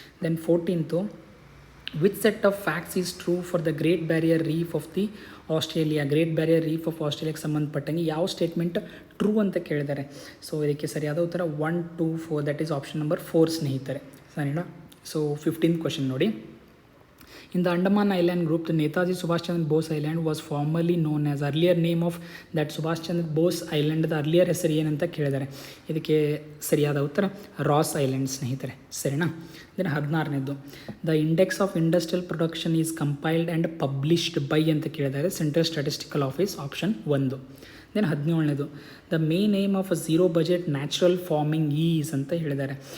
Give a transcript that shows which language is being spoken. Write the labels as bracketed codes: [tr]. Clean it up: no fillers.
[en] Then 14th, which set of facts is true for the great barrier reef of the Australia. [kn] Great barrier reef of ಆಸ್ಟ್ರೇಲಿಯಾಗೆ ಸಂಬಂಧಪಟ್ಟಂಗೆ ಯಾವ statement true ಅಂತ ಕೇಳಿದ್ದಾರೆ. So ಇದಕ್ಕೆ ಸರಿಯಾದ ಉತ್ತರ 1, 2, 4 [en] that is option number 4 [kn] ಸ್ನೇಹಿತರೆ. ಸರಿನಾ? ಸೊ 15th ಕ್ವಶನ್ ನೋಡಿ, [en] In the Andaman Island group, the Netaji Subhash Chandra Bose Island was formerly known as earlier name of that Subhash Chandra Bose Island. The earlier [kn] ಹೆಸರು ಏನಂತ ಕೇಳಿದ್ದಾರೆ. ಇದಕ್ಕೆ ಸರಿಯಾದ ಉತ್ತರ Raas island ಸ್ನೇಹಿತರೆ, ಸರಿನಾ. [en] then 16ನೇದು, the index of industrial production is compiled and published by [kn] ಅಂತ ಕೇಳಿದ್ದಾರೆ. [en] Central statistical office, option 1. Then 17ನೇದು, the main aim of a zero budget natural farming is [kn] ಅಂತ ಹೇಳಿದ್ದಾರೆ.